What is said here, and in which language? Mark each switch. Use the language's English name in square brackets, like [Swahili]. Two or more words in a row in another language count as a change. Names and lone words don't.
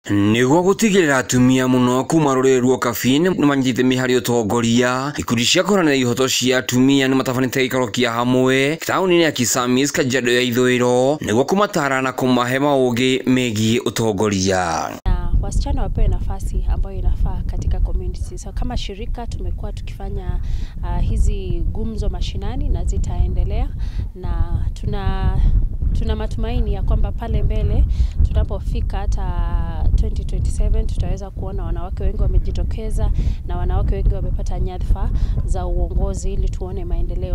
[Kikuyu] Niguo gutigirira atumia muno kuma ruriri rwa Kabini nimanyite mihari utongoria ikundi cia kuranira ihoto cia atumia ni matafanite ikaro kia hamwe tauni ya Kisamis Kajiado ya Ithũĩro niguo kumatara na kumahe maugi megie utongoria. [Swahili] Wasichana wapewe nafasi ambayo inafaa katika community. So kama shirika tumekuwa tukifanya hizi gumzo mashinani na zitaendelea, na tuna matumaini ya kwamba pale mbele tunapofika hata 2027 tutaweza kuona wanawake wengi wamejitokeza na wanawake wengi wamepata nyadhifa za uongozi ili tuone maendeleo.